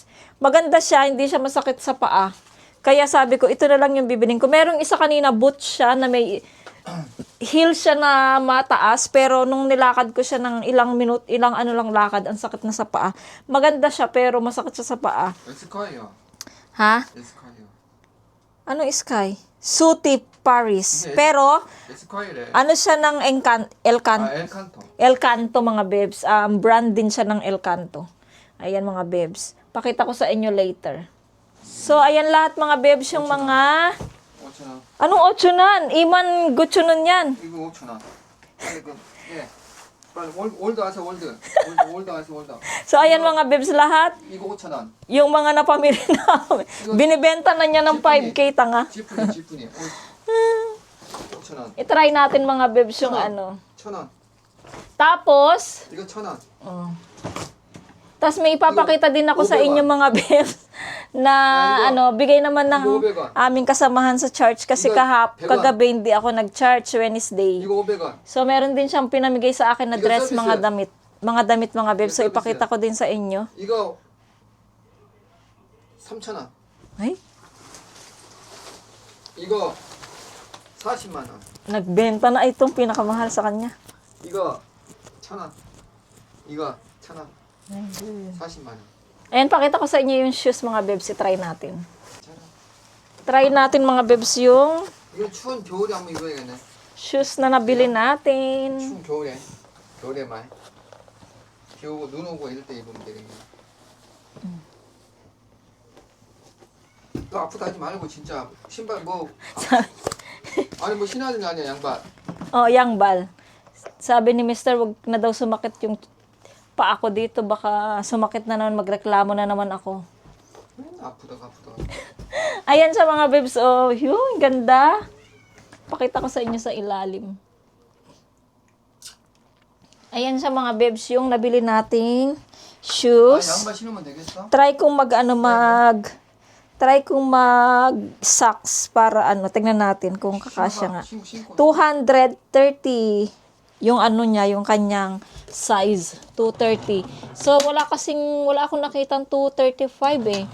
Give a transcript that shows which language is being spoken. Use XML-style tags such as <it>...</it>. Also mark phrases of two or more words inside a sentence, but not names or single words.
<tl>Maganda siya, hindi siya masakit sa paa. Kaya sabi ko, ito na lang yung bibiling ko. Merong isa kanina, boots siya na may heel siya na mataas, pero nung nilakad ko siya ng ilang ano lang lakad, ang sakit na sa paa. Maganda siya, pero masakit siya sa paa.</tl> <ko>에스카이어. Ha? 에스카이어.</ko> <tl>Ano Sky? Suti Paris. Pero,</tl> <ko>에스카이래.</ko> <tl>ano siya ng Elcanto?</tl> <ko>엘칸토.</ko> <tl>Elcanto mga bebs. Brand din siya ng Elcanto. Ayan mga bebs. Pakita ko sa inyo later. So, ayan lahat mga bebs yung mga...</tl> <ko>5,000원.</ko> <tl>Anong 8,000? Iman gutsunon yan.</tl> <ko>이거 5,000원. 빨리 그 예. 빨리 월드 와서 월드. 월드 와서 월드.</ko> <tl>So, ayan mga bebs lahat.</tl> <ko>이거 5,000원.</ko> <tl>Yung mga napamili namin. Binibenta na niya ng 5K tanga.</tl> <ko>지프니. 5,000원.</ko> <tl>I-try natin mga bebs yung ano.</tl> <ko>1,000원.</ko> <tl>Tapos,</tl> <ko>이거 1,000원.</ko> <tl>tas may ipapakita din ako sa inyo mga bebs na bigay naman ng aming kasamahan sa church kasi kagabi hindi ako nag-church Wednesday.</tl> <ko>이거 500원.</ko> <tl>So meron din siyang pinamigay sa akin na dress, mga damit. Mga bebs. So ipakita ko din sa inyo.</tl> <ko>이거 3,000원.</ko> <tl>Ay,</tl> <ko>이거 40만 원.</ko> <tl>nagbenta na itong pinakamahal sa kanya.</tl> <ko>이거 1,000원. 이거 1,000원. 40만 원.</ko> <tl>Ayan, pakita ko sa inyo yung shoes mga bebs. I-try natin. Try natin mga bebs yung</tl> <ko>이거 추운 겨울에 한번 입어야겠네.</ko> <tl>shoes na nabili natin.</tl> <ko>추운 겨울에. 겨울에만. 비 오고 눈 오고 이럴 때 입으면 되겠네. 너 아프다 하지 말고 진짜 신발 뭐 아니 뭐 신어야 되는 거 아니야 양발.</ko> <tl>Yangbal. Sabi ni Mr. wag na daw sumakit yung pa ako dito. Baka sumakit na naman, magreklamo na naman ako.</tl> <ko>아프다.</ko> <tl>Ayan sa mga bebs. Oh, yun, ganda. Pakita ko sa inyo sa ilalim. Ayan sa mga bebs yung nabili nating 아 shoes.</tl> <ko>양발 신으면 되겠어?</ko> <tl>Try kong mag socks para tingnan natin kung kakasya nga.</tl> <ko>신고.</ko> <tl>230 yung niya, yung kanyang size, 230. So wala akong nakitang 235 eh.</tl>